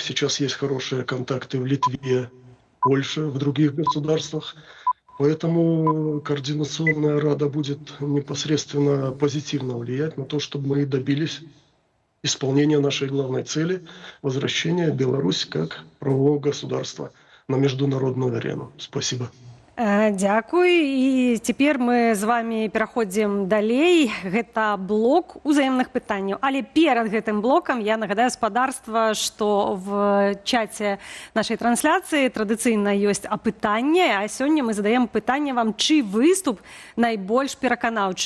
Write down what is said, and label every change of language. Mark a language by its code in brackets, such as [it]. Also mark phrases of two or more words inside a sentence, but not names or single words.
[ru] Сейчас есть хорошие контакты в Литве, Польше, в других государствах. Поэтому Координационная Рада будет непосредственно позитивно влиять на то, чтобы мы добились исполнения нашей главной цели – возвращения Беларуси как правового государства на международную арену. Спасибо. [be] Дзякуй. І цяпер мы з вами пераходзім далей. Гэта блок узаемных пытанняў. Але перад гэтым блокам я нагадаю спадарства, што в чаце нашай трансляцыі традыцыйна ёсць апытанне, а сёння мы задаем пытанне вам, чый выступ найбольш пераканаўчы.